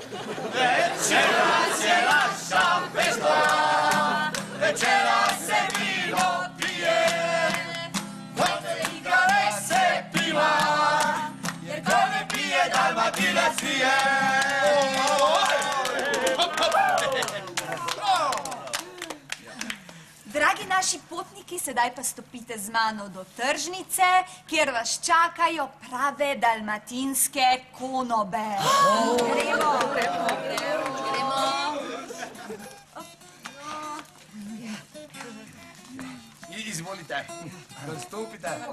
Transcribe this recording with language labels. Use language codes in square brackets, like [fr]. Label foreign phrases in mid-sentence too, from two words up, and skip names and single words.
[hr] Večeras je naša fešta, večeras se vino pije, nek se igra, nek se piva, jer ko ne pije, Dalmatinac nije. [sl] Dragi naši potniki, sedaj pa stopite z mano do tržnice, kjer vas čakajo prave dalmatinske konobe. Gremo. Izvolite, kar stopite,